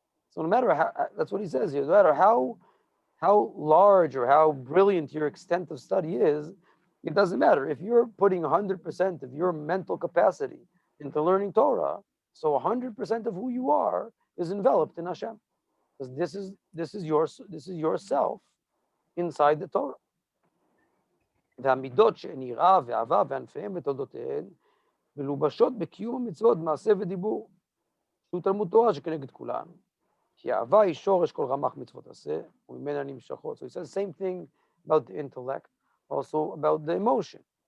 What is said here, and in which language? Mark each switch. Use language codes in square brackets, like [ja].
[en] So no matter how, that's what he says here, no matter how large or how brilliant your extent of study is, it doesn't matter. If you're putting 100% of your mental capacity into learning Torah, so 100% of who you are is enveloped in Hashem. Because this is yourself inside the Torah. [he] והמידות שהן יראה ואהבה וענפיהן ותולדותיהן מלובשות בקיום המצוות מעשה ודיבור שהוא תלמוד תורה שכנגד כולן. כי האהבה היא שורש כל רמ"ח מצוות עשה וממנה נמשכות. [en] So he says the same thing about the intellect, also about the emotion.